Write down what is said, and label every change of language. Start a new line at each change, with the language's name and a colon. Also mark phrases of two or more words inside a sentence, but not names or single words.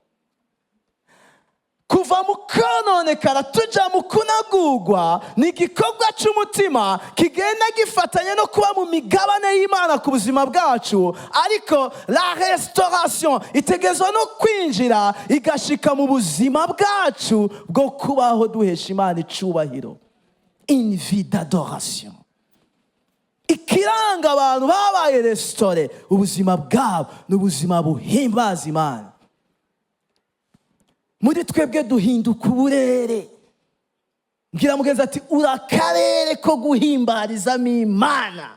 Rundi: Kuva mu Kwononekara tuja mu Kunagurwa ni igikorwa c'umutima kigenda gifatanya no kuba mu migabane y'Imana ku buzima bwacu, ariko
French: la restauration
Rundi: itegezwa no kwinjira igashika mu buzima bwacu bwo kubaho duhesha Imana icubahiro.
French: Une vie d'adoration.
Rundi: Ikiranga abantu babaye restore ubuzima bwabo n'ubuzima buhimbaza Imana. Muri twebwe duhinduka uburere. Ngira mugenzi ati, urakarere ko guhimbarizamo Imana.